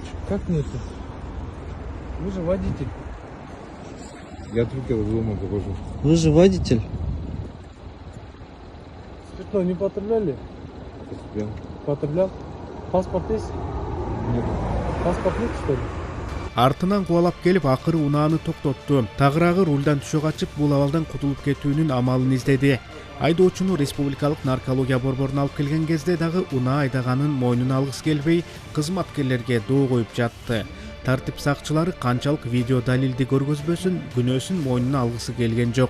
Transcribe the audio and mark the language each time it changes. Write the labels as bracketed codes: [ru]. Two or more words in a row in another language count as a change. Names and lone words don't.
[ru] Как нету? Вы же водитель. Я только дома довожу. Вы же водитель. Спиртное не потребляли? Потреблял. Потреблял. Паспорт есть? Нет. Паспорт нет, что ли? [ky] Артынан кубалап келип акыры унааны токтотту. Тагыраагы рулдан түшө качып бул абалдан кутулуп кетүүнүн амалын издеди. Айдоочуну республикалык наркология борборуна алып келген кезде дагы унаа айдаганын мойнуна алгысы келбей, кызматкерлерге доо коюп жатты. Тартип сакчылары канчалык видео далилди көргөзбөсүн, күнөөсүн мойнуна алгысы келген жок.